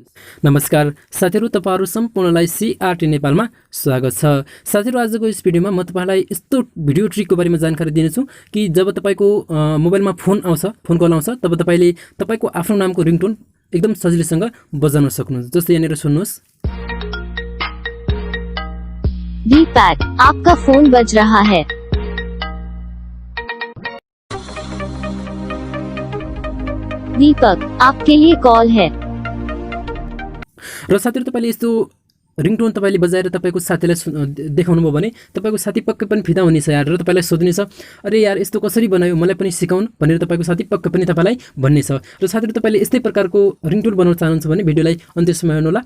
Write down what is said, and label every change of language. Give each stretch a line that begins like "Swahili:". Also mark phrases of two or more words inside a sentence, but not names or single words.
Nepali: नमस्कार साथीहरु, तपाईहरु सम्पूर्णलाई सीआरटी नेपालमा स्वागत छ। साथीहरु, आजको यस भिडियोमा म तपाईहरुलाई यस्तो भिडियो ट्रिकको बारेमा जानकारी दिनेछु कि जब तपाईको मोबाइलमा फोन कल आउँछ तब तपाईले तपाईको आफ्नो नामको रिङटोन एकदम सजिलैसँग बजाउन सक्नुहुन्छ। जस्तै यहाँनिर सुन्नुहोस्।
Hindi: दीपक, आपका फोन बज रहा है। दीपक, आपके लिए कॉल है।
Nepali: र साथीहरु, तपाईले यस्तो रिङटोन तपाईले बजाएर तपाईको साथीलाई देखाउनु भयो भने तपाईको साथी पक्कै पनि फिदा हुनेछ यार, र तपाईलाई सोध्नेछ अरे यार यस्तो कसरी बनायो, मलाई पनि सिकाउन भनेर तपाईको साथी पक्कै पनि तपाईलाई भन्नेछ। र साथीहरु, तपाईले यस्तै प्रकारको रिङटोन बनाउन चाहनुहुन्छ भने भिडियोलाई अन्त्यसम्म हेर्नु होला।